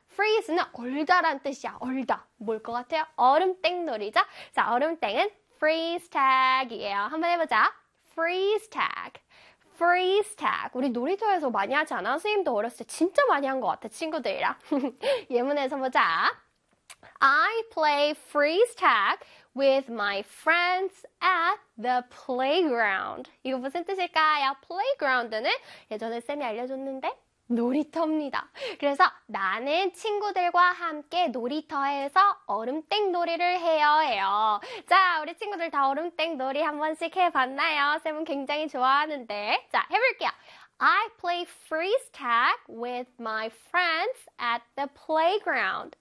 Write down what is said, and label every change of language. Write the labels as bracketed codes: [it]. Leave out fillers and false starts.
[ko] Freeze는 얼다란 뜻이야. 얼다. 뭘 것 같아요? 얼음땡 놀이죠? 자, 얼음땡은 freeze tag이에요. 한번 해보자. [en] Freeze tag. Freeze tag. [ko] 우리 놀이터에서 많이 하지 않아? 선생님도 어렸을 때 진짜 많이 한 것 같아, 친구들이랑. 예문에서 보자. [en] I play freeze tag with my friends at the playground. [ko] 이거 무슨 뜻일까요? Playground는 예전에 쌤이 알려줬는데 놀이터입니다. 그래서 나는 친구들과 함께 놀이터에서 얼음땡 놀이를 해요. 자, 우리 친구들 다 얼음땡 놀이 한 번씩 해봤나요? 쌤은 굉장히 좋아하는데. 자, 해볼게요. [en] I play freeze tag with my friends at the playground.